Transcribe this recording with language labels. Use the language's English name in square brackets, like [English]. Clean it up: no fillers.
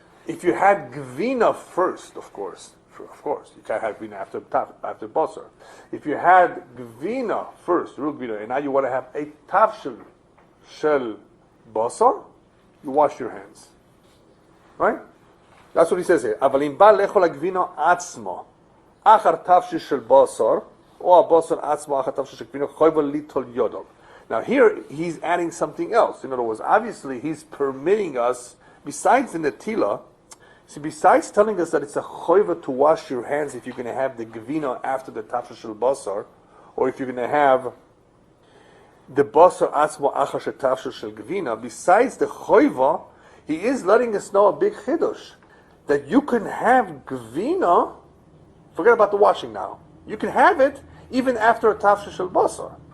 [English] If you had gvina first, of course, you can't have gvina after basar. If you had gvina first, real gvina, and now you want to have a tafshil shel basar, you wash your hands. Right? That's what he says here. [Hebrew] אבל אם בא לאכול הגבינה עצמו, אחר תפשיל של בשר, או הבשר עצמו אחר תפשיל של גבינה, חייב ליטול ידו. [English] Now here, he's adding something else. In other words, obviously, he's permitting us, besides the netila, see, besides telling us that it's a chayva to wash your hands if you're going to have the gvina after the tafshil shel basar, or if you're going to have the basar atzmo achar shetafshil shel gvina, besides the chayva, he is letting us know a big chiddush, that you can have gvina, forget about the washing now, you can have it even after a tafshil shel basar.